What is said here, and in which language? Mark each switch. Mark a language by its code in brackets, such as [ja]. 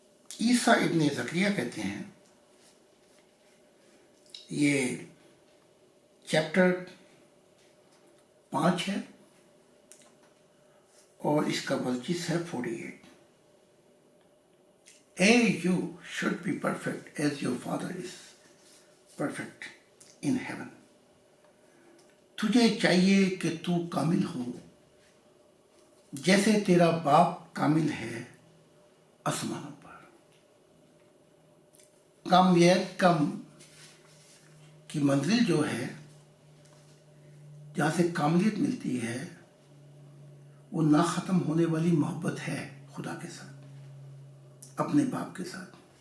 [ur] عیسیٰ ابن زکریا کہتے ہیں، یہ چیپٹر 5 ہے اور اس کا ورس ہے 48. [en] You should be perfect as your Father is perfect in heaven. [ur] تجھے چاہیے کہ تو کامل ہو جیسے تیرا باپ کامل ہے آسمانوں پر. کامیت کی منزل جو ہے، جہاں سے کاملیت ملتی ہے، وہ نہ ختم ہونے والی محبت ہے خدا کے ساتھ، اپنے باپ کے ساتھ.